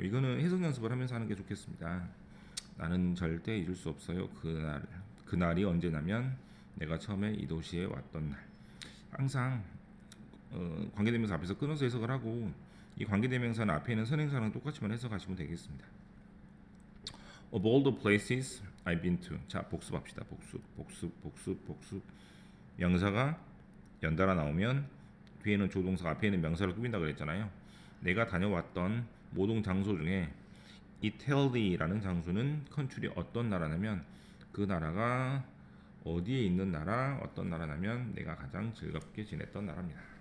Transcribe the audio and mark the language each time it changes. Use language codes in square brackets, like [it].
[ko] 이거는 해석 연습을 하면서 하는 게 좋겠습니다. 나는 절대 잊을 수 없어요. 그날이 언제냐면 내가 처음에 이 도시에 왔던 날. 항상 관계대명사 앞에서 끊어서 해석을 하고, 이 관계대명사는 앞에 있는 선행사랑 똑같이만 해석하시면 되겠습니다. [en] Of all the places I've been to. [ko] 자, 복습합시다. 복습. 명사가 연달아 나오면 뒤에는 조동사가 앞에 있는 명사를 꾸민다 그랬잖아요. 내가 다녀왔던 모든 장소 중에 이태리라는 장소는 컨트리 어떤 나라냐면 그 나라가 어디에 있는 나라, 어떤 나라냐면 내가 가장 즐겁게 지냈던 나라입니다.